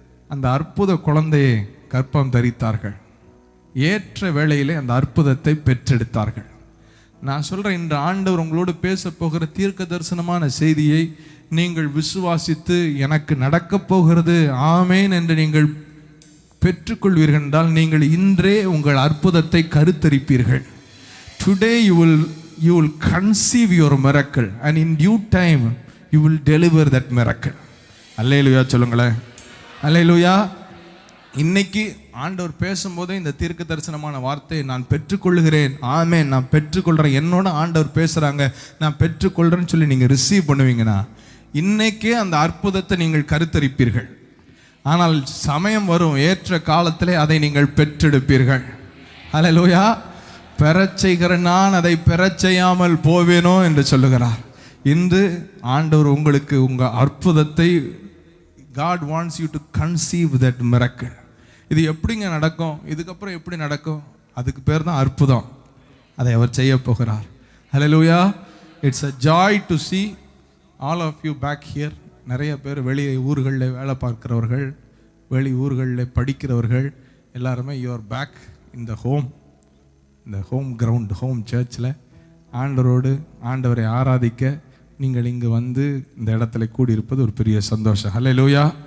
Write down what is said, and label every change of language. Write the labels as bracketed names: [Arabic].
[Tamil] அந்த அற்புத குழந்தையை கர்ப்பம் தரித்தார்கள். ஏற்ற வேளையிலே அந்த அற்புதத்தை பெற்றெடுத்தார்கள். நான் சொல்றேன், இன்று ஆண்டவர் உங்களோடு பேச போகிற தீர்க்க தரிசனமான செய்தியை நீங்கள் விசுவாசித்து எனக்கு நடக்க போகிறது ஆமென் என்று நீங்கள் பெற்றுக்கொள்வீர்கள் என்றால் நீங்கள் இன்றே உங்கள் அற்புதத்தை கருத்தரிப்பீர்கள். [English] Today you will conceive your miracle and in due time you will deliver that miracle. [Tamil] அல்லேலூயா சொல்லுங்களேன். அல்லேலூயா. இன்னைக்கு ஆண்டவர் பேசும்போதே இந்த தீர்க்க தரிசனமான வார்த்தையை நான் பெற்றுக்கொள்கிறேன், ஆமென், நான் பெற்றுக்கொள்கிறேன், என்னோட ஆண்டவர் பேசுகிறாங்க, நான் பெற்றுக்கொள்கிறேன்னு சொல்லி நீங்கள் ரிசீவ் பண்ணுவீங்கன்னா இன்னைக்கே அந்த அற்புதத்தை நீங்கள் கருத்தரிப்பீர்கள். ஆனால் சமயம் வரும், ஏற்ற காலத்திலே அதை நீங்கள் பெற்றெடுப்பீர்கள். அல்லேலூயா. பெறச் செய்கிற நான் அதை பெறச் செய்யாமல் போவேனோ என்று சொல்லுகிறார். இன்று ஆண்டவர் உங்களுக்கு உங்கள் அற்புதத்தை, [English] God wants you to conceive that miracle. [Tamil] இது எப்படிங்க நடக்கும், இதுக்கப்புறம் எப்படி நடக்கும், அதுக்கு பேர் தான் அற்புதம். அதை அவர் செய்ய போகிறார். ஹல்லேலூயா. [English] It's a joy to see all of you back here. [Tamil] நிறைய பேர் வெளியே ஊர்களில் வேலை பார்க்கிறவர்கள், வெளி ஊர்களில் படிக்கிறவர்கள் எல்லாருமே [English] you are back in the home, [Tamil] இந்த ஹோம் கிரவுண்ட், ஹோம் சர்ச்சில் ஆண்டவரோடு ஆண்டவரை ஆராதிக்க நீங்கள் இங்கு வந்து இந்த இடத்துல கூடியிருப்பது ஒரு பெரிய சந்தோஷம். ஹல்லேலூயா.